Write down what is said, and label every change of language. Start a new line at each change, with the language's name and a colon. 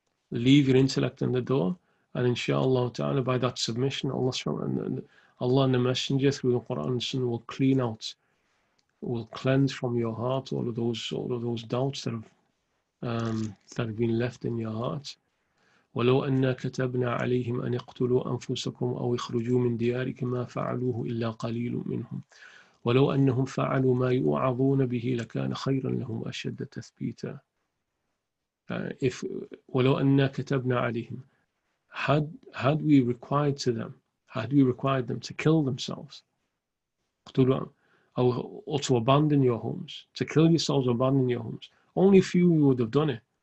English: Leave your intellect in the door, and inshallah ta'ala, by that submission, Allah and the Messenger through the Quran and Sunnah will cleanse from your heart all of those doubts that have been left in your heart.
Arabic: ولو أنا كتبنا عليهم أن اقتلوا أنفسكم أو اخرجوا من دياركم ما فعلوه إلا قليل منهم ولو أنهم فعلوا ما يوعظون به لكان خيرا لهم أشد تثبيتا. ولو أنا كتبنا عليهم,
English: had we required them to kill themselves, or to abandon your homes, to kill yourselves or abandon your homes, only a few would have done it.